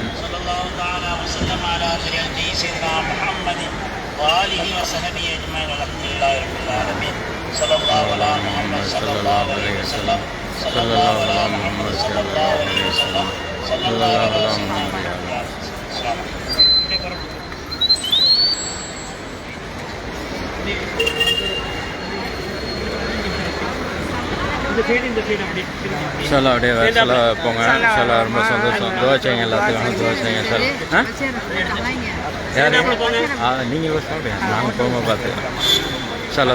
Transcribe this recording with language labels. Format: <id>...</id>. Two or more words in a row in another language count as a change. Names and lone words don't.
<ar>صلى الله تعالى وسلم على خير سيدنا محمد وآله وصحبه أجمعين والحمد لله رب العالمين. صلى الله على محمد صلى الله عليه وسلم. صلى الله على محمد صلى الله عليه وسلم. صلى الله على سيدنا محمد. السلام</ar> <ta>சார் அப்படியே வேலை போங்க சார். ரொம்ப சந்தோஷம். துவா செய்யுங்க, எல்லாத்துக்கும் துவா செய்யுங்க சார். யார் நீங்கள் சாப்பிடுங்க, நாங்கள் போகும்போது பார்த்துக்கலாம் சார்.</ta>